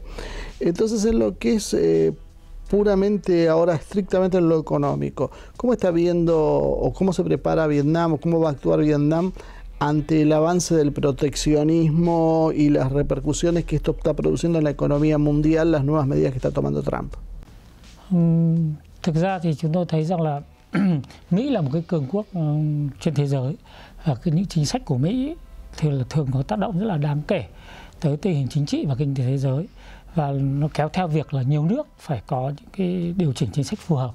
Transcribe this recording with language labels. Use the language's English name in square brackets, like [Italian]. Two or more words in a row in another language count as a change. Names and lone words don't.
[Spanish] Entonces, en lo que es puramente ahora estrictamente en lo económico, ¿cómo está viendo o cómo se prepara Vietnam o cómo va a actuar Vietnam ante el avance del proteccionismo y las repercusiones que esto está produciendo en la economía mundial, las nuevas medidas que está tomando Trump? [Vietnamese] Thực ra thì chúng tôi thấy rằng là Mỹ là một cái cường quốc trên thế giới, và những chính sách của Mỹ thì là thường có tác động rất là đáng kể tới tình hình chính trị và kinh tế thế giới, và nó kéo theo việc là nhiều nước phải có những cái điều chỉnh chính sách phù hợp.